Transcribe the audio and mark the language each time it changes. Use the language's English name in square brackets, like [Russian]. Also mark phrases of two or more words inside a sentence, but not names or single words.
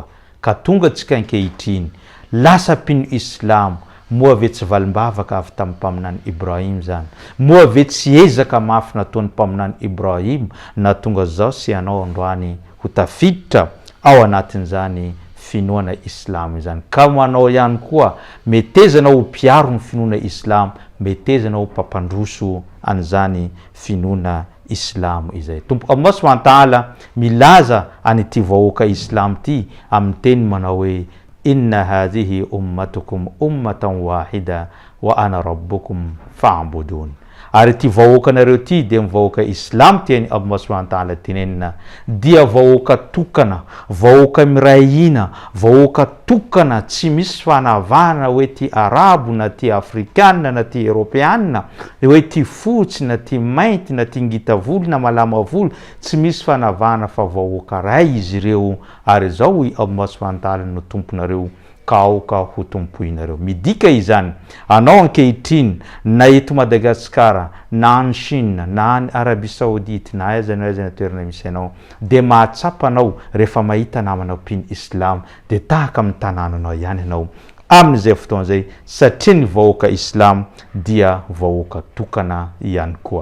[Malagasy] Ka tonga tsika ankehitriny lasa piny Islam, moa ve tsy valimbavaka avy tamin'ny mpaminany Ibrahim zany, moa ve tsy ezaka mafy nataon'ny mpaminany Ibrahim na tonga zao sy anao androany ho tafiditra ao anatin'izany finoana Islam zany. Ka manao ihany koa metezana ho mpiaro ny finoana Islam, metezana ho mpampandroso an'izany finoana Islam izay. Tompo Allah [Arabic] سبحانه وتعالى [Malagasy] milaza an'ity vahoaka Islam ty amin'ny teny manao hoe [Arabic] إن هذه أمتكم أمة واحدة وأنا ربكم فاعبدون. [Malagasy] Ary ty vahoakanareo ty dia vahoaka Islam ty any Allah [Arabic] سبحانه وتعالى [Malagasy] tenenina dia vahoaka tokana, vahoaka mirahina, vahoaka tokana, tsy misy fanavana hoe ty arabo na ty afrikanina na ty europeanina, hoe ty fotsy na ty mainty na ty ngita volo na malama volo, tsy misy fanavana fa vahoaka ray izy ireo. Ary zao hoy Allah [Arabic] سبحانه وتعالى [Malagasy] no tomponareo ka aoka ho tompoinareo. Midika izany anao ankehitriny na eto Madagasikara na any Chine na any Arabie Saoudite na aiza na toerana misy anao dia mahatsapa anao rehefa mahita namanao piny Islam dia tahaka amin'ny tanànanao ihany anao amin'izay fotoana zay, satria ny vahoaka Islam dia vahoaka tokana ihany koa.